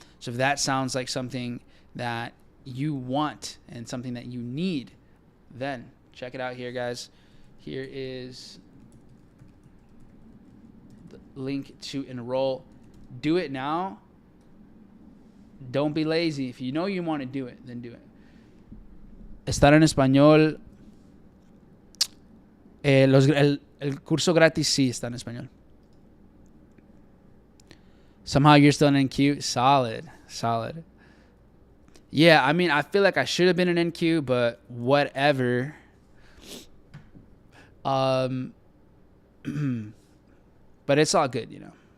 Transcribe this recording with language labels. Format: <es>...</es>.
<en>So if that sounds like something that you want and something that you need, then check it out here, guys. Here is the link to enroll. Do it now. Don't be lazy. If you know you want to do it, then do it.</en> <es>Estar en español. El curso gratis sí está en español.</es> <en>Somehow you're still in NQ. Solid. Yeah, I mean, I feel like I should have been in NQ, but whatever. But it's all good, you know.</en>